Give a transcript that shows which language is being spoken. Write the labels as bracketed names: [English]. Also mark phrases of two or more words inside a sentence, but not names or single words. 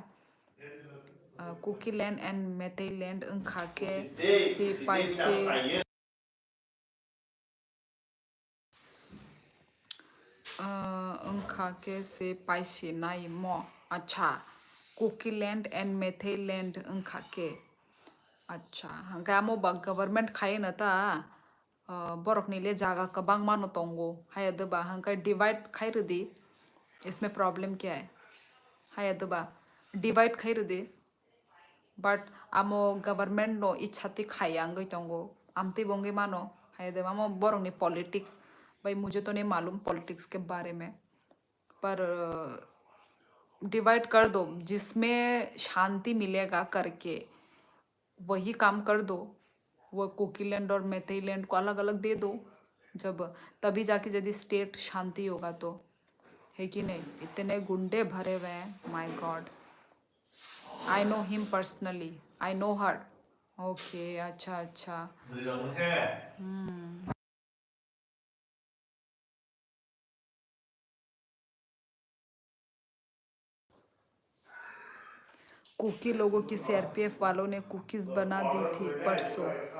[Hindi] कुकी लैंड एंड मेथई लैंड खाके से पैसे खाके से पैसे नहीं मो। अच्छा, कुकी लैंड एंड मेथई लैंड खाके। अच्छा, [Kok Borok] hangga mo bag government khaye na ta borok nile jaga kabang mano tongo haya deba hangka divide khai redi। [Hindi] इसमें प्रॉब्लम क्या है? [Kok Borok] हाय दबा डिवाइड खाई रदे बट आमो गवर्नमेंट नो इच्छाती खायांग तंगो आमते बोंगे मानो हाय दबा आमो बोरोंगनी पॉलिटिक्स। [Hindi] भाई मुझे तो नहीं मालूम पॉलिटिक्स के बारे में, पर डिवाइड कर दो, जिसमें शांति मिलेगा करके वही काम कर दो। वो कोकीलैंड और मेथीलैंड को अलग अलग दे दो, जब तभी जाके यदि स्टेट शांति होगा तो, है कि नहीं? इतने गुंडे भरे हुए हैं, [English] My God. I know him personally, I know her. [Hindi] ओके, अच्छा अच्छा। कुकी लोगों की सीआरपीएफ वालों ने कुकीज बना दी थी परसों।